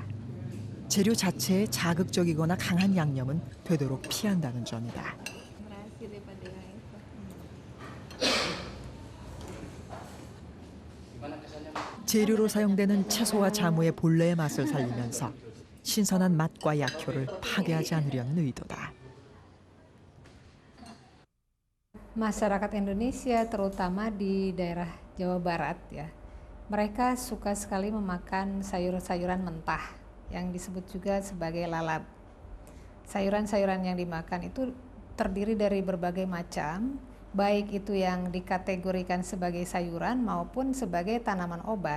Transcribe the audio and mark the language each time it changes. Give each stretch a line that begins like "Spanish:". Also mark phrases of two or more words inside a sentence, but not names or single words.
Korean: 재료 자체에 자극적이거나 강한 양념은 되도록 피한다는 점이다. 재료로 사용되는 채소와 자무의 본래의 맛을 살리면서 신선한 맛과 약효를 파괴하지 않으려는 의도다.
Indonesian: Masyarakat Indonesia terutama di daerah Jawa Barat ya, mereka suka sekali memakan sayur-sayuran mentah yang disebut juga sebagai lalap. Sayuran-sayuran yang dimakan itu terdiri dari berbagai macam, baik itu yang dikategorikan sebagai sayuran maupun sebagai tanaman obat.